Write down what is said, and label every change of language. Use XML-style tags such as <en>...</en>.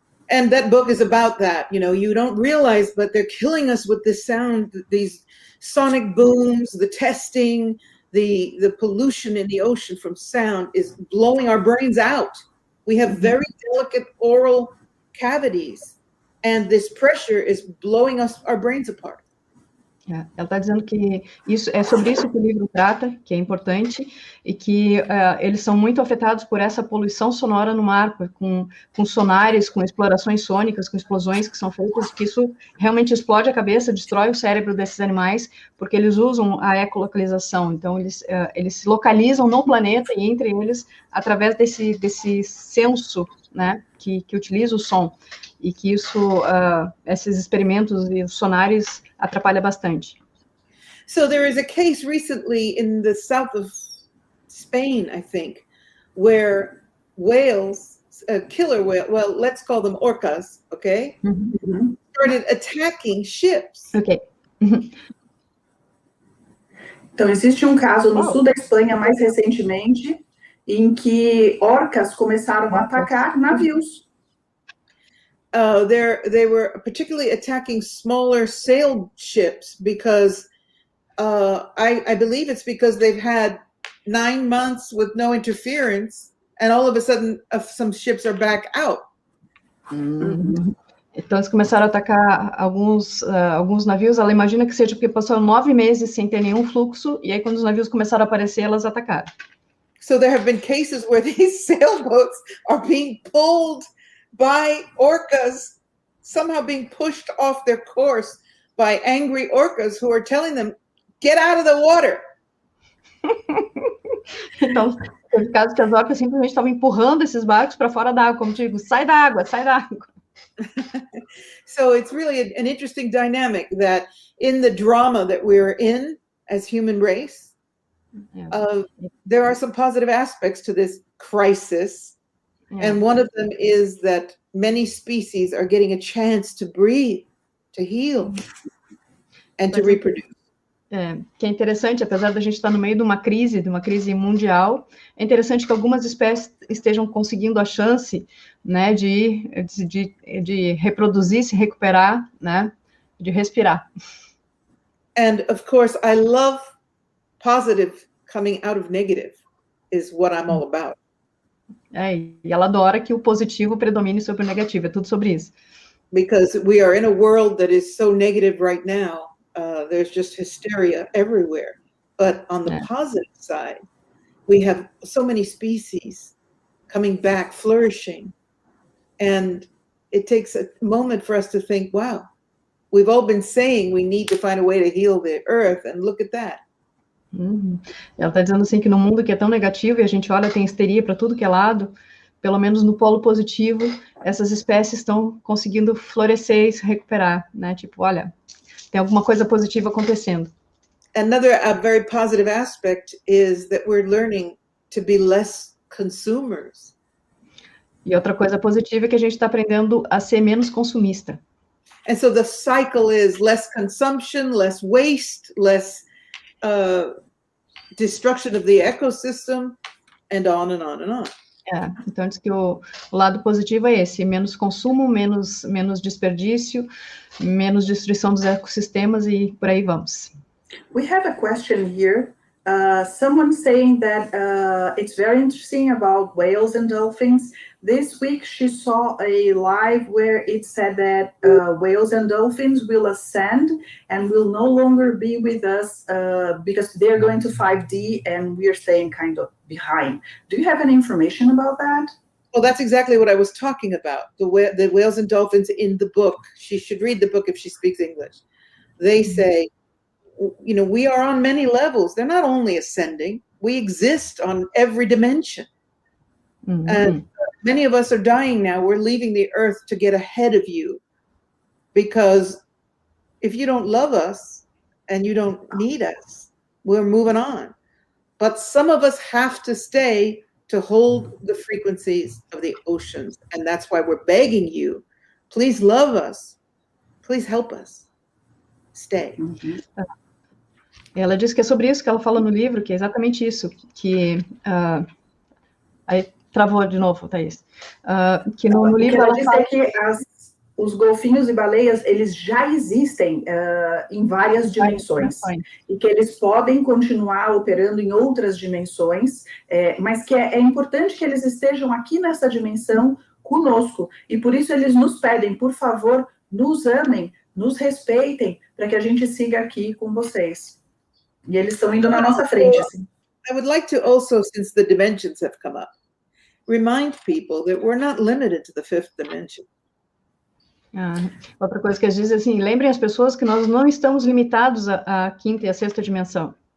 <en>And that book is about that. You know, you don't realize, but they're killing us with this sound, these sonic booms, the testing, the pollution in the ocean from sound is blowing our brains out. We have very delicate oral cavities, and this pressure is blowing our brains apart.</en> <pt>Ela está dizendo que é sobre isso que o livro trata, que é importante, e que eles são muito afetados por essa poluição sonora no mar, com sonares, com explorações sônicas, com explosões que são feitas, que isso realmente explode a cabeça, destrói o cérebro desses animais, porque eles usam a ecolocalização. Então, eles se localizam no planeta e entre eles, através desse senso, né, que utiliza o som. E que esses experimentos e os sonares atrapalha bastante.</pt> <en>So there is a case recently in the south of Spain, I think, where whales, killer whale, well, let's call them orcas, okay, started attacking ships. Ok.</en> <pt>Então, existe um caso no sul da Espanha, mais recentemente, em que orcas começaram a atacar navios.</pt> <en>They were particularly attacking smaller sail ships because I believe it's because they've had 9 months with no interference, and all of a sudden some ships are back out.</en> <pt>Então eles começaram a atacar alguns navios. Ela imagina que seja porque passaram 9 meses sem ter nenhum fluxo, e aí quando os navios começaram a aparecer, elas atacaram.</pt> <en>So there have been cases where these sailboats are being pulled by orcas, somehow being pushed off their course by angry orcas who are telling them, get out of the water.</en> <pt>Então, teve casos que as orcas simplesmente estavam empurrando esses barcos para fora da água, como digo, sai da água, sai da água.</pt> <en>So it's really an interesting dynamic that in the drama that we're in as human race, there are some positive aspects to this crisis. And one of them is that many species are getting a chance to breathe, to heal, and to reproduce.</en> <pt>Que é interessante, apesar da gente estar no meio de uma crise mundial, é interessante que algumas espécies estejam conseguindo a chance, né, de reproduzir, se recuperar, né, de respirar.</pt> <en>And of course, I love positive coming out of negative is what I'm all about.</en> <pt>E ela adora que o positivo predomine sobre o negativo, é tudo sobre isso.</pt> <en>Because we are in a world that is so negative right now, there's just hysteria everywhere. But on the positive side, we have so many species coming back, flourishing. And it takes a moment for us to think, wow, we've all been saying we need to find a way to heal the earth, and look at that.</en> <pt>Ela está dizendo assim que no mundo que é tão negativo e a gente olha, tem histeria para tudo que é lado, pelo menos no polo positivo, essas espécies estão conseguindo florescer e se recuperar, né? Tipo, olha, tem alguma coisa positiva acontecendo.</pt> <en>Another very positive aspect is that we're learning to be less consumers.</en> <pt>E outra coisa positiva é que a gente está aprendendo a ser menos consumista.</pt> <en>And so the cycle is less consumption, less waste, less destruction of the ecosystem, and on and on and on.</en> <pt>Então diz que o lado positivo é esse: menos consumo, menos desperdício, menos destruição dos ecossistemas, e por aí vamos.</pt> <en>We have a question here someone saying that it's very interesting about whales and dolphins. This week she saw a live where it said that whales and dolphins will ascend and will no longer be with us because they're going to 5D and we're staying kind of behind. Do you have any information about that? Well, that's exactly what I was talking about. The whales and dolphins in the book. She should read the book if she speaks English. They say, you know, we are on many levels. They're not only ascending, we exist on every dimension. Mm-hmm. And many of us are dying now. We're leaving the earth to get ahead of you. Because if you don't love us and you don't need us, we're moving on. But some of us have to stay to hold the frequencies of the oceans. And that's why we're begging you, please love us. Please help us. Stay. Mm-hmm.</en> <pt>Ela diz que é sobre isso que ela fala no livro, que é exatamente isso, que... aí travou de novo, Thaís. Que no livro ela ela diz fala... que os golfinhos e baleias, eles já existem em várias dimensões, e que eles podem continuar operando em outras dimensões, mas que é importante que eles estejam aqui nessa dimensão conosco, e por isso eles nos pedem, por favor, nos amem, nos respeitem, para que a gente siga aqui com vocês. E eles estão indo na nossa frente, assim.</pt> <en>I would like to also, since the dimensions have come up, remind people that we're not limited to the fifth dimension.</en> <pt>Outra coisa que eles dizem assim, lembrem as pessoas que nós não estamos limitados à quinta e à sexta dimensão.</pt>